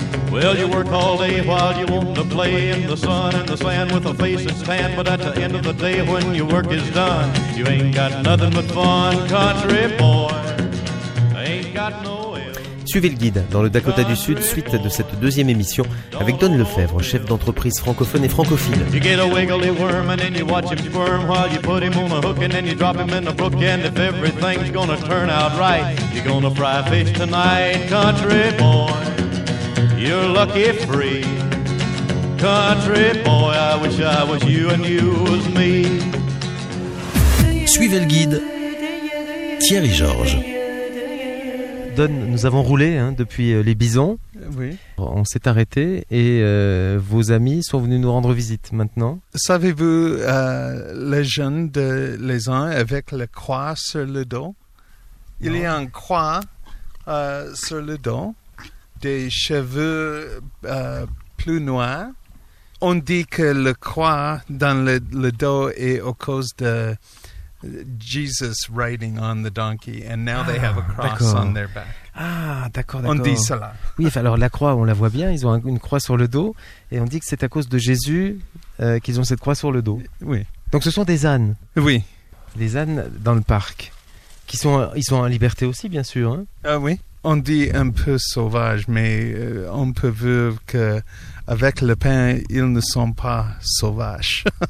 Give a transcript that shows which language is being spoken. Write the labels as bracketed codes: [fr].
[en] Well, you work all day while you want to play in the sun and the sand with a face that's tan. But at the end of the day when your work is done, you ain't got nothing but fun. Country boy ain't got no. [fr] Suivez le guide dans le Dakota du Sud suite de cette deuxième émission avec Don Lefebvre, chef d'entreprise francophone et francophile. [en] You get a wiggly worm and then you watch him squirm while you put him on a hook and then you drop him in the brook. And if everything's gonna turn out right, you're gonna fry fish tonight. Country boy, you're lucky free. Country boy, I wish you and you was me. [fr] Suivez le guide, Thierry Georges. Don, nous avons roulé hein, depuis les bisons. Oui. On s'est arrêté et vos amis sont venus nous rendre visite maintenant. Savez-vous la jeune de les uns avec la croix sur le dos? Il y a une croix sur le dos, des cheveux plus noirs. On dit que la croix dans le dos est à cause de... [en] Jesus riding on the donkey, and now they have a cross on their back. [fr] Ah, d'accord, d'accord. On dit cela. Oui, alors la croix, on la voit bien, ils ont une croix sur le dos, et on dit que c'est à cause de Jésus qu'ils ont cette croix sur le dos. Oui. Donc ce sont des ânes. Oui. Des ânes dans le parc. Qui sont, ils sont en liberté aussi, bien sûr. Hein? Oui. On dit un peu sauvage, mais on peut voir qu'avec le pain, ils ne sont pas sauvages.